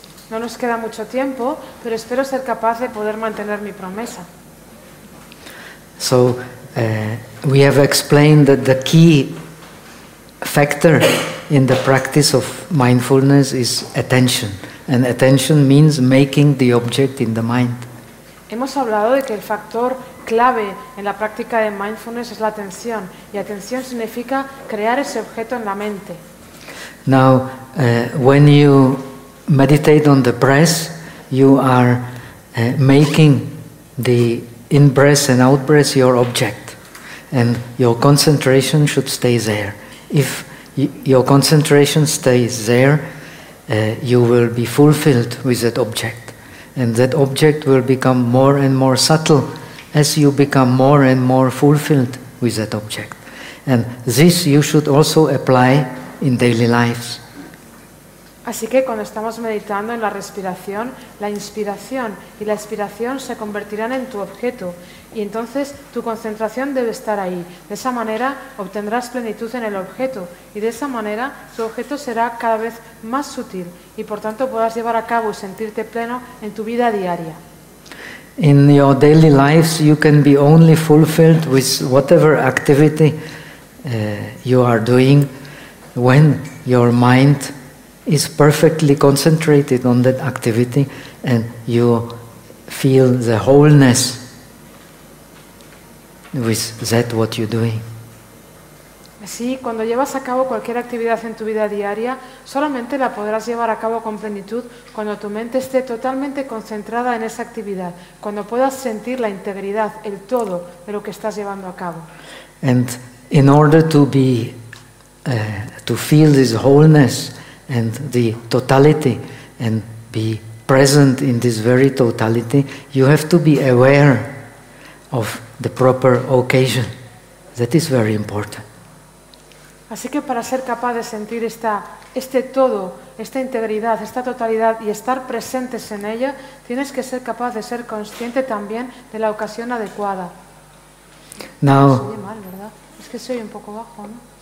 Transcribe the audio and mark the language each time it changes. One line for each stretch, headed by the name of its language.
Spanish: No nos queda mucho tiempo, pero espero ser capaz de poder mantener mi promesa.
English: So, we have explained that the key factor in the practice of mindfulness is attention, and attention means making the object in the mind.
Spanish: Hemos hablado de que el factor clave en la práctica de mindfulness es la atención, y atención significa crear ese objeto en la mente.
English: Now, when you meditate on the breath, you are making the in-breath and out-breath your object. And your concentration should stay there. If your concentration stays there, you will be fulfilled with that object. And that object will become more and more subtle as you become more and more fulfilled with that object. And this you should also apply in daily lives.
Spanish: Así que cuando estamos meditando en la respiración, la inspiración y la expiración se convertirán en tu objeto y entonces tu concentración debe estar ahí. De esa manera obtendrás plenitud en el objeto y de esa manera tu objeto será cada vez más sutil y por tanto podrás llevar a cabo y sentirte pleno en tu vida diaria.
English: In your daily lives you can be only fulfilled with whatever activity you are doing when your mind is perfectly concentrated on that activity and you feel the wholeness with that what you're doing.
Spanish: Así, cuando llevas a cabo cualquier actividad en tu vida diaria, solamente la podrás llevar a cabo con plenitud cuando tu mente esté totalmente concentrada en esa actividad, cuando puedas sentir la integridad, el todo de lo que estás llevando a cabo.
English: And in order to be to feel this wholeness and the totality and be present in this very totality, you have to be aware of the proper occasion. That is very important.
Spanish: Así que para ser capaz de sentir este todo, esta integridad, esta totalidad y estar presentes en ella, tienes que ser capaz de ser consciente también de la ocasión adecuada.
English: Now,
Spanish: se oye mal, ¿verdad? Es que soy un poco bajo, ¿no?